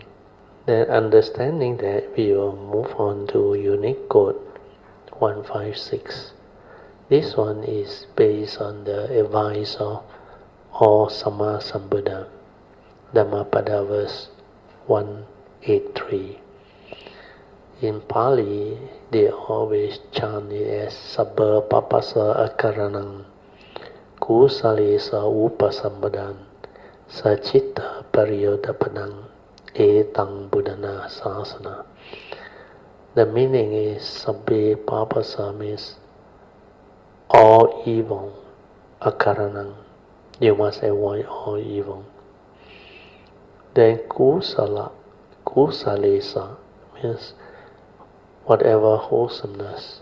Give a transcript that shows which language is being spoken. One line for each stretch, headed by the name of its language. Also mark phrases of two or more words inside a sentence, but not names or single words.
English: Then understanding that, we will move on to unit code 156. This one is based on the advice of all Sama Sambuddha, Dhammapada verse 183. In Pali, they always chant it as
Pali: Sabba Papasa Akaranang Kusalesa Upasambadan Sachitta Pariyodapanang Etang Buddhana Sasana.
English: The meaning is
Pali: Sabbe Papasa
English: means all evil, Akaranang, you must avoid all evil. Then Kusalesa means whatever wholesomeness.